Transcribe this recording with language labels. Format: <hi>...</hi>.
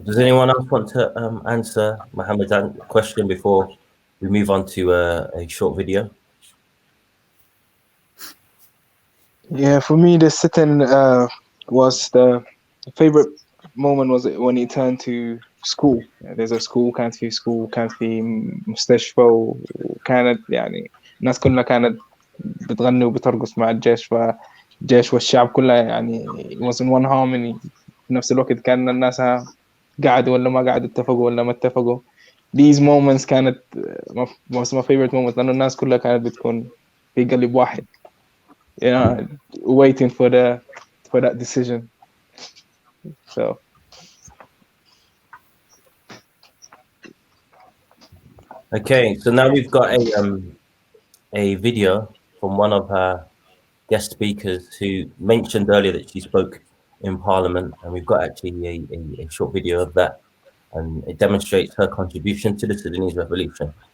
<en>Does anyone else want to answer Mohammed's question before we move on to a short video? Yeah, for me, the sit-in was the favorite moment was when he turned to school. There's a school</en> <ar>كانت في school كانت في مستشفى وكانت يعني الناس كلها كانت بتغني وبترقص مع الجيش فالجيش والشعب كله يعني</ar> <en>was in one harmony.</en> <ar>في نفس الوقت كان الناس قعدوا ولا ما قعدوا اتفقوا ولا ما اتفقوا.</ar> <en>These moments</en> <ar>كانت</ar> <en>was my favorite moment</en> <ar>لأنه الناس كلها كانت بتكون في قلب واحد.</ar> <en>You know, waiting for that decision. So okay, so now we've got a video from one of her guest speakers who mentioned earlier that she spoke in Parliament, and we've got actually a short video of that, and it demonstrates her contribution to the Sudanese revolution.</en>